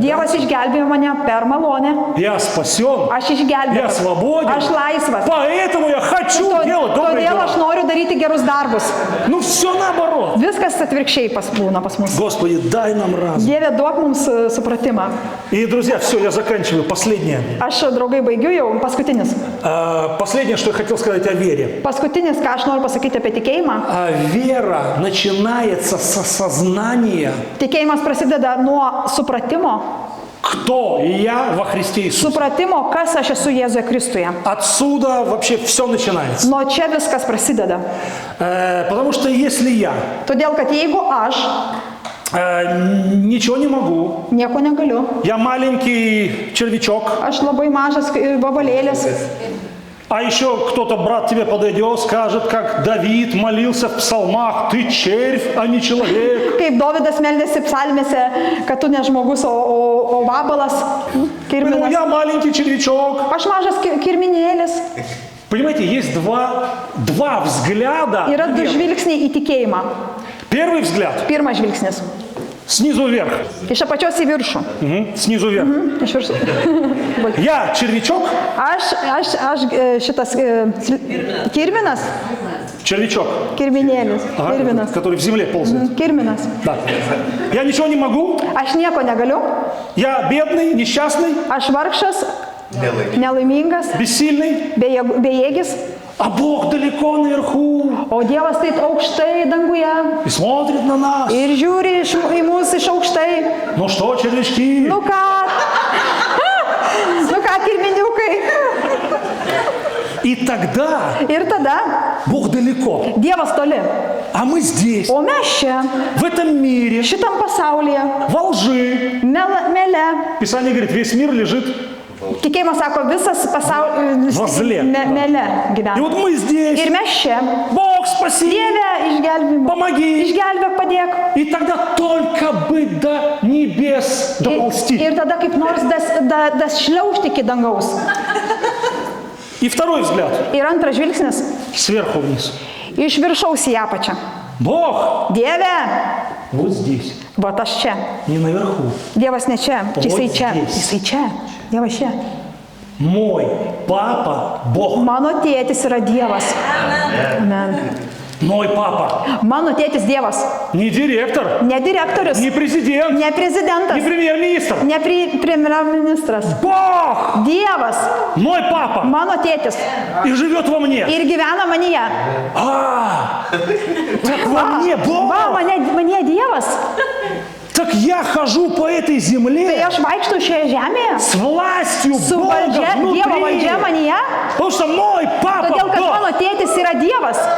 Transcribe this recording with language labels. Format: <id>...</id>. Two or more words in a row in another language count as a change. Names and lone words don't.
<lt>Dievas išgelbėjo mane per malonę.</lt> <ru>Я спасен.</ru> <lt>Aš</lt> <ru>Я</ru> <lt>išgelbėjau.</lt> <ru>свободен.</ru> <lt>Aš laisvas.</lt> <ru>Поэтому я хочу делать добрые</ru> <lt>Todėl aš</lt> <ru>дела.</ru> <lt>noriu daryti gerus darbus.</lt> <ru>Ну все наоборот.</ru> <lt>Viskas atvirkščiai būna pas mus.</lt> <ru>Господи, дай нам разум.</ru> <lt>Dieve, duok mums supratimą.</lt> <ru>И, друзья, все, я заканчиваю. Последнее.</ru> <lt>Aš, draugai, baigiu jau. Paskutinis.</lt> <ru>Последнее, что я хотел сказать о вере.</ru> <lt>Paskutinis, ką aš noriu pasakyti apie tikėjimą.</lt> <ru>Вера начинается с осознания,</ru> <lt>Tikėjimas prasideda nuo supratimo.</lt> <ru>кто я во Христе Иисусе.</ru> <lt>Supratimo, kas aš esu Jėzuje Kristuje.</lt> <ru>Отсюда вообще все начинается.</ru> <lt>Nuo čia viskas prasideda.</lt> <ru>Потому что если я</ru> <lt>Todėl, kad jeigu aš</lt> <ru>ничего не могу,</ru> <lt>nieko negaliu,</lt> <ru>я маленький червячок,</ru> <lt>aš labai mažas vabalėlis,</lt> <ru>а еще кто-то, брат, тебе подойдет, скажет, как Давид молился в псалмах, ты червь, а не человек.</ru> <lt>kaip Dovydas meldėsi psalmėse, kad tu ne žmogus, o vabalas,</lt> <ru>Поэтому</ru> <lt>kirminas.</lt> <ru>я маленький червячок.</ru> <lt>Aš mažas kirminėlis.</lt> <ru>Понимаете, есть два взгляда.</ru> <lt>Yra du</lt> <ru>веры.</ru> <lt>žvilgsniai į tikėjimą.</lt> <ru>Первый взгляд</ru> <lt>Pirmas žvilgsnis.</lt> <ru>снизу вверх.</ru> <lt>Iš apačios į viršų.</lt> <ru>Снизу вверх.</ru> <lt>Iš viršų.</lt> <ru>Я червячок,</ru> <lt>Aš šitas kirminas,</lt> <ru>червячок,</ru> <lt>kirminėlis, kirminas.</lt> <ru>который в земле ползает.</ru> <lt>Kirminas.</lt> <ru>Да. Я ничего не могу,</ru> <lt>Aš nieko negaliu.</lt> <ru>я бедный, несчастный,</ru> <lt>Aš vargšas, nelaimingas,</lt> <ru>бессильный,</ru> <lt>bejėgis.</lt> <ru>а Бог далеко наверху</ru> <lt>O Dievas taip aukštai danguje</lt> <ru>и смотрит на нас.</ru> <lt>ir žiūri į mus iš aukštai.</lt> <ru>Ну что, червячки?</ru> <lt>Nu ką? Nu ką, kirminiukai?</lt> <ru>И тогда</ru> <lt>Ir tada</lt> <ru>Бог далеко,</ru> <lt>Dievas toli.</lt> <ru>а мы здесь,</ru> <lt>O mes čia,</lt> <ru>в этом мире,</ru> <lt>šitam pasaulyje,</lt> <ru>во лжи.</ru> <lt>mele.</lt> <ru>Писание говорит, весь мир лежит.</ru> <lt>Tikėjimas sako, visas pasaulis</lt> <ru>Возле.</ru> <lt>mele</lt> <ru>И</ru> <lt>gyvena.</lt> <ru>вот мы здесь.</ru> <lt>Ir mes čia.</lt> <ru>Бог спаси,</ru> <lt>Dieve, išgelbėk.</lt> <ru>помоги.</ru> <lt>Išgelbėk, padėk.</lt> <ru>И тогда только бы до небес доползти.</ru> <lt>Ir tada kaip nors šliaužti iki dangaus.</lt> <ru>И второй взгляд.</ru> <lt>Ir antras žvilgsnis.</lt> <ru>Сверху вниз.</ru> <lt>Iš viršaus į apačią.</lt> <ru>Бог</ru> <lt>Dieve,</lt> <ru>вот здесь,</ru> <lt>va aš čia.</lt> <ru>не наверху.</ru> <lt>Dievas ne čia, jisai čia.</lt> <ru>здесь.</ru> <lt>Jisai čia. Dievas čia.</lt> <ru>Мой папа Бог.</ru> <lt>Mano tėtis yra Dievas. Amen.</lt> <ru>Мой папа.</ru> <lt>Mano tėtis Dievas.</lt> <ru>Не директор,</ru> <lt>Ne direktorius,</lt> <ru>не президент,</ru> <lt>ne</lt> <ru>не</ru> <lt>prezidentas,</lt> <ru>премьер-министр.</ru> <lt>ne premjerministras.</lt> <ru>Бог,</ru> <lt>Dievas,</lt> <ru>мой папа.</ru> <lt>mano tėtis.</lt> <ru>И живет во мне.</ru> <lt>Ir gyvena manyje.</lt> <ru>Так во мне Бог.</ru> <lt>Va, manyje Dievas.</lt> <ru>Так я хожу по этой</ru> <lt>Tai</lt> <ru>земле</ru> <lt>aš vaikštau šioje žemėje.</lt> <ru>с властью</ru> <lt>Su</lt> <ru>Бога</ru> <lt>valdžia, Dievo</lt> <ru>внутри.</ru> <lt>valdžia manyje.</lt> <ru>Потому что мой папа</ru> <lt>Todėl, kad</lt> <ru>Бог.</ru> <lt>mano tėtis yra Dievas.</lt>